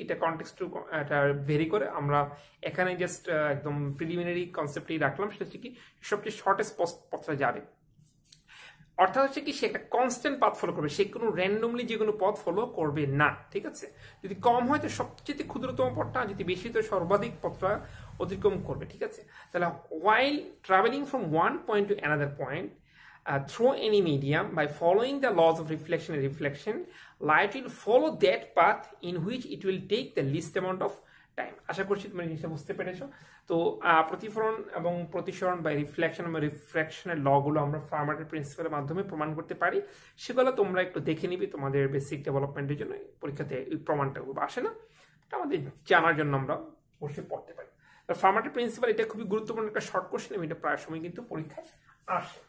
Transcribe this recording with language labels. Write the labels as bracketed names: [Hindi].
[Bangla] এটা কনটেক্সট এটা ভেরি করে। আমরা এখানে জাস্ট একদম প্রিলিমিনারি কনসেপ্টেই রাখলাম, সেটা হচ্ছে কি সবচেয়ে শর্টেস্ট পথটা যাবে। অর্থাৎ হচ্ছে কি সে একটা কনস্ট্যান্ট পথ ফলো করবে, সে কোনো র্যান্ডমলি যে কোনো পথ ফলো করবে না। ঠিক আছে, যদি কম হয় তো সবচেয়ে ক্ষুদ্রতম পথটা, যদি বেশি তো সর্বাধিক পথটা অতিক্রম করবে। ঠিক আছে, তাহলে [English] while traveling from one point to another point through any medium by following the laws of reflection and reflection, light will follow that path in which it will take the least amount of time. [Bangla] আশা করছি তোমরা জিনিসটা বুঝতে পেরেছো। তো প্রতিফলন এবং প্রতিসরণ বা reflection এবং রিফ্র্যাকশনের লগুলো আমরা ফার্মাটের প্রিন্সিপালের মাধ্যমে প্রমাণ করতে পারি। সেগুলো তোমরা একটু দেখে নিবে তোমাদের বেসিক ডেভেলপমেন্টের জন্য। পরীক্ষাতে এই প্রমাণটা আসে না, এটা আমাদের জানার জন্য আমরা অবশ্যই পড়তে পারি। ফার্মাটের প্রিন্সিপাল এটা খুবই গুরুত্বপূর্ণ একটা শর্ট কোশ্চেন, এবং এটা প্রায় সময় কিন্তু পরীক্ষায় আসে।